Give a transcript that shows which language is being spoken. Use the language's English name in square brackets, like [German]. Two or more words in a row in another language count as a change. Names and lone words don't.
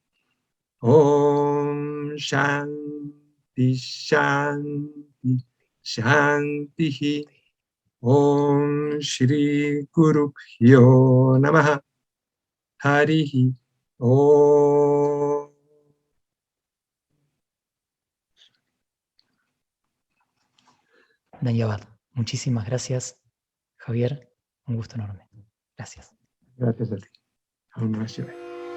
[Sanskrit] Om Shanti Shanti Shanti. Om Shri Guru Pyo Namaha. Harihi Om. [Hindi] Dhanyavad. [Spanish] Muchísimas gracias, Javier. Un gusto enorme. Gracias. Gracias a ti. [Sanskrit] Om Namah Shivaya.